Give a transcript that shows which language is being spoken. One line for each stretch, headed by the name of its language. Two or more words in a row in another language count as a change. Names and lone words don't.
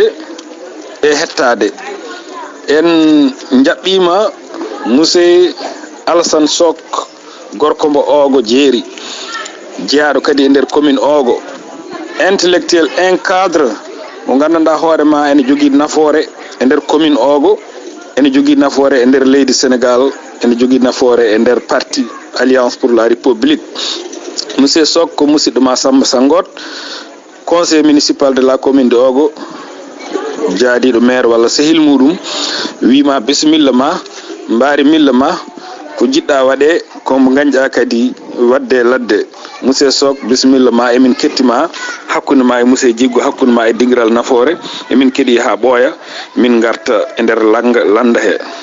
Fula: e hettade en jaɓɓima monsieur Alassane Sok gorko mbo Ogo jeeri jeeyaɗo kadi e nder commune Ogo
French: intellectuel encadre
Fula: mo gandanɗa hoorema ene jogui nafoore e nder commune Ogo ene jogui nafoore e nder leydi Sénégal ene jogui nafoore e nder parti Alliance pour la République. Monsieur Sok ko musidɗo ma Samba Sangot
French: conseil municipal de la commune de Ogo
Fula: jaadiɗo maire walla sehil muɗum wima bisimilla ma mbaari milla ma ko jiɗɗa waɗe komo gañƴa kadi wadde ladde. Monsieur Sok bisimilla ma emin kettima hakkude ma e monsieur Djiggo hakkude ma e dingiral nafoore emin keeɗi ha ɓooya min garta e nder landa he.